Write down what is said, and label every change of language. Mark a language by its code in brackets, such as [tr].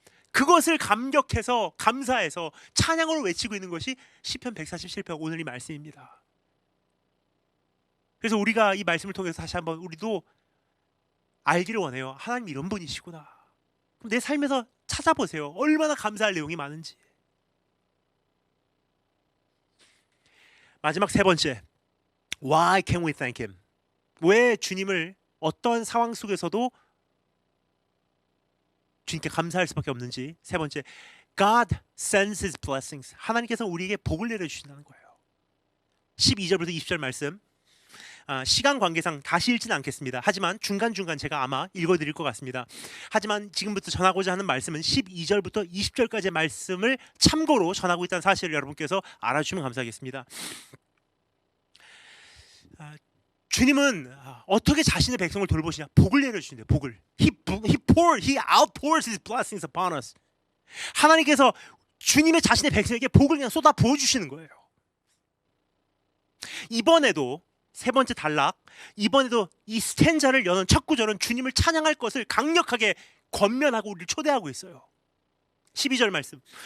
[ko] 그것을 감격해서 감사해서 찬양으로 외치고 있는 것이 시편 147편 오늘 이 말씀입니다. 그래서 우리가 이 말씀을 통해서 다시 한번 우리도 알기를 원해요. 하나님 이런 분이시구나. 그럼 내 삶에서 찾아보세요. 얼마나 감사할 내용이 많은지. 마지막 세 번째, [en] Why can we thank Him? [ko] 왜 주님을 어떤 상황 속에서도 주님께 감사할 수밖에 없는지. 세 번째, [en] God sends His blessings. [ko] 하나님께서 우리에게 복을 내려주신다는 거예요. 12절부터 20절 말씀, 시간 관계상 다시 읽지는 않겠습니다. 하지만 중간중간 제가 아마 읽어드릴 것 같습니다. 하지만 지금부터 전하고자 하는 말씀은 12절부터 20절까지의 말씀을 참고로 전하고 있다는 사실을 여러분께서 알아주시면 감사하겠습니다. 주님은 어떻게 자신의 백성을 돌보시냐? 복을 내려주신대요. 복을. [en] He outpours His blessings upon us. [ko] 하나님께서 주님의 자신의 백성에게 복을 그냥 쏟아 부어주시는 거예요. 이번에도 세 번째 단락, 이번에도 이 스탠자를 여는 첫 구절은 주님을 찬양할 것을 강력하게 권면하고 우리를 초대하고 있어요. 12절 말씀.